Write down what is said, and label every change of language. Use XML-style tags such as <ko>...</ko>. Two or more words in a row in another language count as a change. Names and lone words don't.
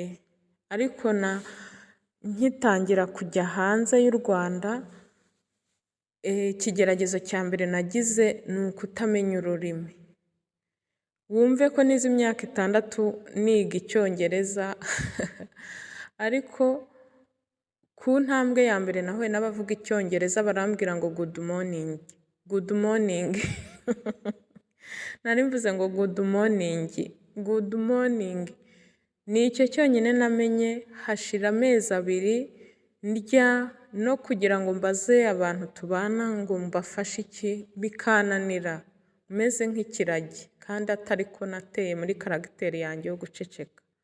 <rw>Ariko nkitangira kujya hanze y'u Rwanda, ikigeragezo cya mbere nagize ni ukutamenya ururimi. Wumve ko nize imyaka 6 niga Icyongereza ariko ku ntambwe ya mbere nahuye n'abavuga Icyongereza barambwira ngo</rw> <en>good morning. Good morning</en> <rw>nari mvuze ngo</rw> <en>good morning. Good morning</en> <rw>ni icyo cyonyine namenye. Hashira amezi 2 ndya no kugira ngo mbaze abantu tubana ngo mbafashe iki bikananira, meze nk'ikiragi kandi atari ko nateye muri karagiteri yanjye yo guceceka.</rw>